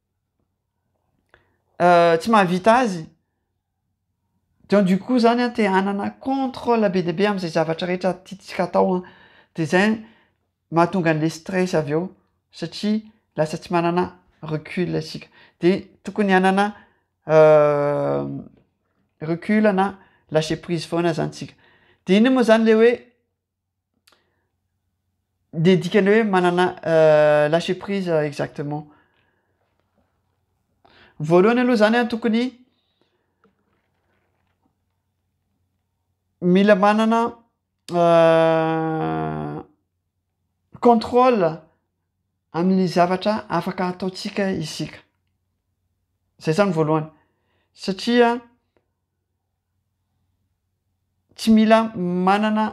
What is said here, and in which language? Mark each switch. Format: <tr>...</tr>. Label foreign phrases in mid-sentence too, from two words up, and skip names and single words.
<mg>tsy mahavita azy</mg> <fr>donc du coup</fr> <mg>zany a te hanana contrôle be dia be am'izay zavatra rehetra tiatsika atao a de zay mahatonga an'le stress avy eo satria lasa tsy manana recul asika de tokony hanana recul na</mg> <fr>lâcher prise</fr> <mg>foana zany tsika de iny moa zany le hoe de dikany hoe manana</mg> <fr>lâcher prise exactement</fr> <mg>voalohany aloha zany a tokony mila manana contrôle amin'ny zavatra afaka ataotsika isika zay zany voalohany satria tsy mila manana</mg>